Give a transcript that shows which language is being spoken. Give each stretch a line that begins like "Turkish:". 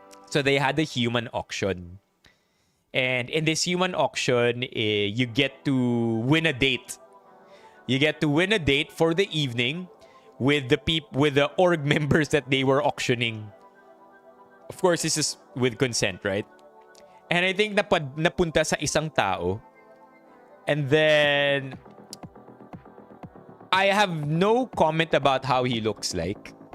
English: So they had a human auction. And in this human auction, you get to win a date. You get to win a date for the evening with the org members that they were auctioning. Of course, this is with consent, right? And I think
Filipino: napunta sa isang tao.
English: And then I have no comment about how he looks like.